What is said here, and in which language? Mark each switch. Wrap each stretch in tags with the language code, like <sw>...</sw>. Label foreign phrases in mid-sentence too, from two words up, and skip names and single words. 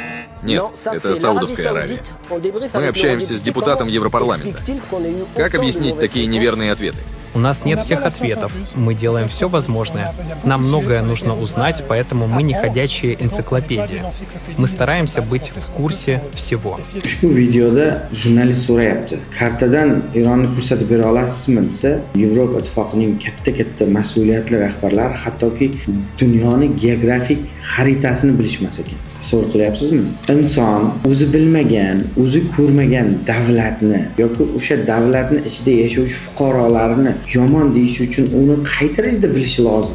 <ru>Нет, это Саудовская Аравия. Мы общаемся с депутатом Европарламента. Как объяснить такие неверные ответы? У нас нет всех ответов. Мы делаем все возможное. Нам многое нужно узнать, поэтому мы не ходячие энциклопедии. Мы стараемся быть в курсе всего.</ru> <uz>Ushbu videoda jurnalist so'rayapti. Kartadan Ironni ko'rsatib bera olasizmi desa, Yevropa Ittifoqining katta mas'uliyatli rahbarlari hattoki dunyoni geografik xaritasini bilishmas ekan. Tasavvur qilyapsizmi? Inson o'zi bilmagan, o'zi ko'rmagan davlatni yoki o'sha davlatning ichida yashovchi fuqarolarini yomon deyish uchun uni qay darajada bilishi lozim.</uz>